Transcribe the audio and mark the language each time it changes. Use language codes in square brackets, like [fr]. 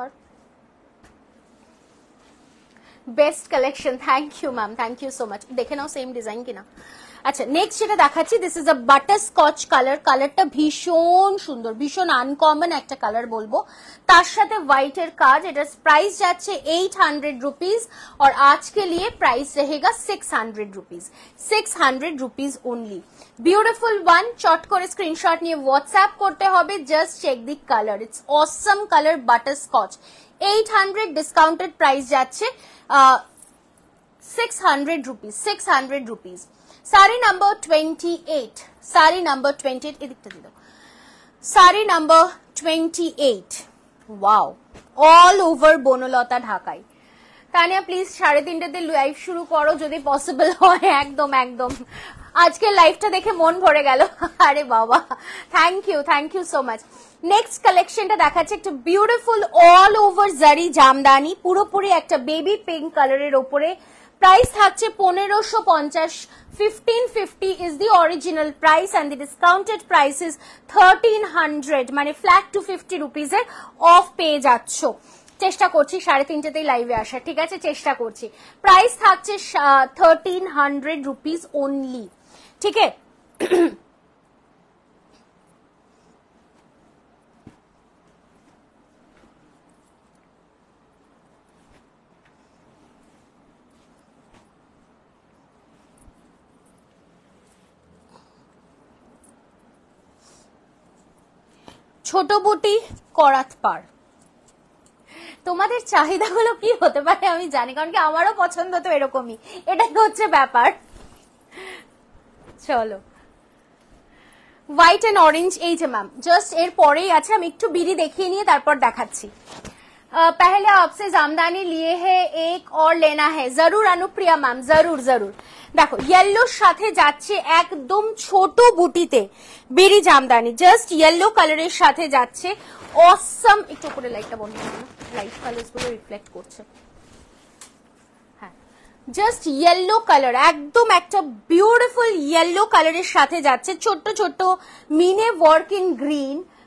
[bn] আর best collection, thank you ma'am, thank you so much. দেখে নাও same design কিনা। আচ্ছা next যেটা দেখাচ্ছি, this is a butter Scotch colour. কালারটা ভীষণ সুন্দর, ভীষণ আনকমন একটা কালার বলবো, তার সাথে হোয়াইটের কাজ। এটার প্রাইস যাচ্ছে [hi] 800 रुपीज और आज के लिए प्राइस रहेगा 600 rupees, 600 rupees only. [bn] Beautiful one, চট করে স্ক্রিনশট নিয়ে হোয়াটসঅ্যাপ করতে হবে। Just check the colour, it's Assam colour, butter Scotch. 800 discounted price যাচ্ছে 600 rupees, 600 rupees. [hi] Sari number 28, sari number 28 [bn] এদিকটা দিও, [hi] sari number 28। [bn] Wow, all over Banalata ঢাকাই। তানিয়া প্লিজ 3:30তে লাইভ শুরু করো যদি পসিবল হয়। একদম একদম, আজকের লাইভটা দেখে মন ভরে গেল। আরে বাবা, thank you so much. Next কালেকশনটা দেখাচ্ছে একটা বিউটিফুল অল ওভার জারি জামদানি, পুরোপুরি একটা বেবি পিঙ্ক কালারের ওপরে। প্রাইস থাকছে 1550, [en] 1550 is the original price and the discounted price is 1300, [bn] মানে ফ্ল্যাট 250 rupees এর অফ পেয়ে যাচ্ছ। চেষ্টা করছি 3:30তেই লাইভে আসা, ঠিক আছে, চেষ্টা করছি। প্রাইস থাকছে 1300 rupees only, ঠিক আছে। ছোট বুটি করাত পার, তোমাদের চাহিদাগুলো কি হতে পারে আমি জানি, কারণ কি আমারও পছন্দ তো এরকমই, এটাই হচ্ছে ব্যাপার। চলো হোয়াইট এন্ড অরেঞ্জ, এই যে ম্যাম জাস্ট এর পরেই আছে, আমি একটু বিড়ি দেখিয়ে নিয়ে তারপর দেখাচ্ছি। [hi] पहले आपसे জামদানি लिए है, एक और लेना है जरूर अनुप्रिया मैम, जरूर जरूर। [bn] দেখো ইয়েলোর সাথে যাচ্ছে একদম ছোট বুটিতে বেরি জামদানি, জাস্ট ইয়েলো কালারের সাথে যাচ্ছে অসম। একটু করে লাইটটা বন্ধ করো, লাইট কালারস গুলো রিফ্লেক্ট করছে। হ্যাঁ, জাস্ট ইয়েলো কালার, একদম একটা বিউটিফুল ইয়েলো কালারের সাথে যাচ্ছে ছোট্ট ছোট্ট মিনে ওয়ার্ক ইন গ্রিন।